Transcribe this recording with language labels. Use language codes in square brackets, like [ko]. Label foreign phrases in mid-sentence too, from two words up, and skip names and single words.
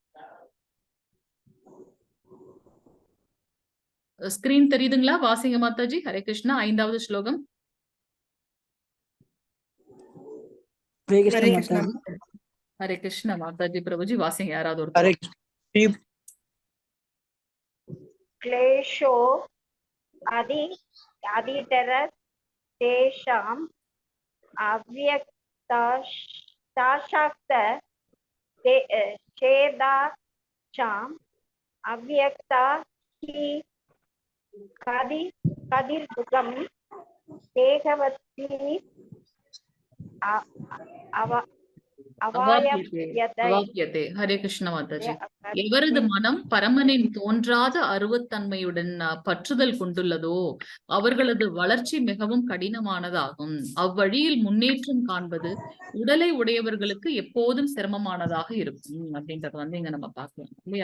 [ta] ஸ்கிரீன் தெரியுதுங்களா? வாசிங்க மாதாஜி. ஹரே கிருஷ்ணா. 5வது ஸ்லோகம். ஹரே கிருஷ்ணா மாதாஜி பிரபுஜி வாசிங்க. யாராவது ஒரு [sa] क्लेशो अधितर तेषाम् अव्यक्ताशाक्त चेदाशाम् अव्यक्ता हि कदिर्दुःखम् देहवती அவாப்யதே. [ta] ஹரே கிருஷ்ண மாதாஜி. எவரது மனம் பரமனின் தோன்றாத அருவத்தன்மையுடன் பற்றுதல் கொண்டுள்ளதோ அவர்களது வளர்ச்சி மிகவும் கடினமானதாகும். அவ்வழியில் முன்னேற்றம் காண்பது உடலை உடையவர்களுக்கு எப்போதும் சிரமமானதாக இருக்கும் அப்படின்றத வந்து இங்க நம்ம பார்க்கலாம் இல்லையா?